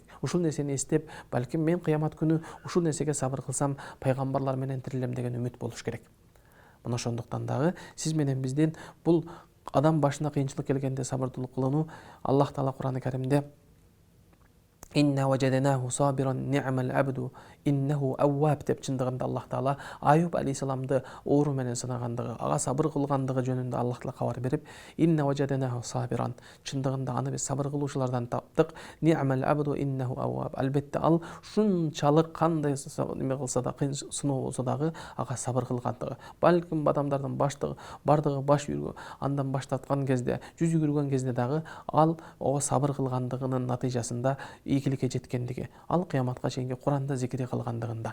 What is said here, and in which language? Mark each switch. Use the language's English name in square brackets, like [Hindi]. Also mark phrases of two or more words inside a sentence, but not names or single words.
[Kyrgyz] Ушул нерсени эстеп, балким мен кыямат күнү ушул нерсеге сабыр кылсам, пайгамбарлар менен тирилем деген үмүт болуш керек. Мына ошондуктан дагы сиз менен биздин бул адам башына кыйынчылык келгенде сабырдуулук кылууну Аллах Таала Кур'ан-ы Каримде [Arabic] إنا وجدناه صابرا نعم العبد إنه أواب [Kyrgyz] деп чындыгында Аллах Таала Аюб алейхисаламды оору менен сынагандыгы, ага сабыр кылгандыгы жөнүндө Аллах Таала кабар берип, [Arabic] إنا وجدناه صابرا, [Kyrgyz] чындыгында аны биз сабыр кылуучулардан таптык. [Arabic] نعم العبد إنه أواب. [Kyrgyz] Албетте ал шунчалык кандай неме кылса да, кыйын сыноо болсо дагы ага сабыр кылгандыгы. Балким адамдардын бардыгы баш үйргө, андан баш тарткан кезде, жүз жүгүргөн кезде дагы ал ого сабыр кылгандыгынын натыйжасында ийгиликке жеткендиги, ал кыяматка чейинки Куранда зикри кылгандыгында.